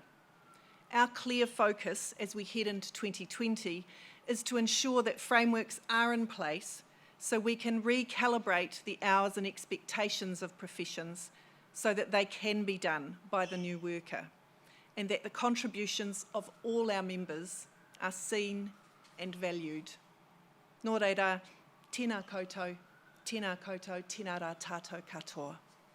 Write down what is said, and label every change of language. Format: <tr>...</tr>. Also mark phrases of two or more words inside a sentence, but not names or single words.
<en>Our clear focus as we head into 2020 is to ensure that frameworks are in place so we can recalibrate the hours and expectations of professions so that they can be done by the new worker, and that the contributions of all our members are seen and valued.</en> <mi>Nō reira, tēnā koutou, tēnā rā tātou katoa.</mi>